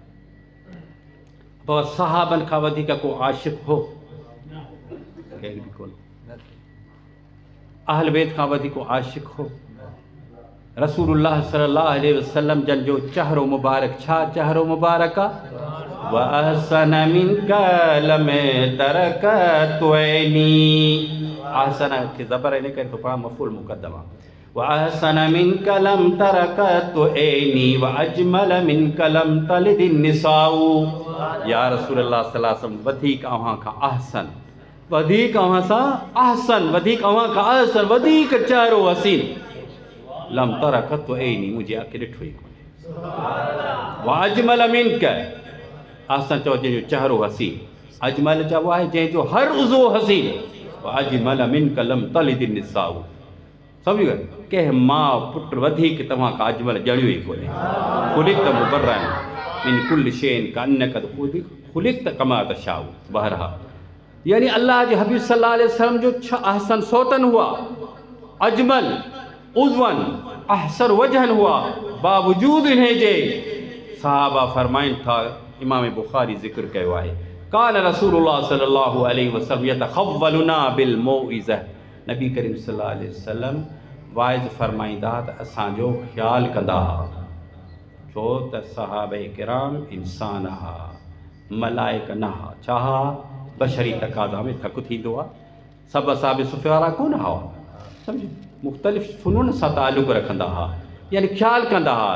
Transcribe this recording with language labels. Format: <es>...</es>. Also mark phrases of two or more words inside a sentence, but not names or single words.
<sd>पोइ सहाबनि खां वधीक को आशिक़ हो? केर बि कोन। अहल बैत खां वधीक को आशिक़ हो? रसूलुल्लाह</sd> <ar>صلى الله عليه وسلم</ar> <sd>जन जो चहिरो मुबारक, छा चहिरो मुबारक आहे?</sd> <ar>وأحسن منك لم تر قط عيني,</ar> <sd>अहसन खे ज़बर इन करे थो पढ़ा, मफ़ूल मुक़द्दम आहे।</sd> <ar>وأحسن منك لم تر قط عيني وأجمل منك لم تلد النساء. يا رسول الله صلى الله عليه وسلم</ar> <sd>वधीक अव्हां खां अहसन, वधीक अव्हां सां अहसन, वधीक अव्हां खां अहसन, वधीक चहिरो हसीन,</sd> <ar>لم تر قط عيني,</ar> <sd>मुंहिंजे अखि ॾिठो ई कोन्हे।</sd> <ar>وأجمل منك,</ar> <sd>अहसन चओ जंहिंजो चहिरो हसीन, अजमल चइबो आहे जंहिंजो हर उज़ो हसीन।</sd> <ar>أجمل منك لم تلد النساء, सम्झी वियो?</ar> <sd>कंहिं माउ पुटु वधीक तव्हां खां अजमल ॼणियो ई कोन्हे।</sd> <ar>خلقت مبرأ من كل شيء كأنك خلقت كما تشاء.</ar> <sd>बहरहाल यानी अल्लाह जे हबीब</sd> <ar>صلى الله عليه وسلم</ar> <sd>जो छह अहसन सोतन हुआ, अजमल उज़वन,</sd> <ar>أحسن وجها</ar> <sd>हुआ, बावजूद इन्हें जे सहाबा फरमाइनि था, इमाम बुखारी ज़िक्र कयो आहे,</sd> <ar>كان رسول الله صلى الله عليه وسلم يتخولنا بالموعظة,</ar> <sd>नबी करीम</sd> <ar>صلى الله عليه وسلم</ar> <sd>वाइज़ फरमाईंदा त असांजो ख़्यालु कंदा, छो त सहाबे किराम इंसान हा, मलाइक न हा, छा हा? बशरी तक़ाज़ा में थकु थींदो आहे। सभु असाबे सुफ़े वारा कोन हा, सम्झो, मुख़्तलिफ़ फ़ुनून सां ताल्लुक़ रखंदा हा, यानी ख़्यालु कंदा हा।</sd>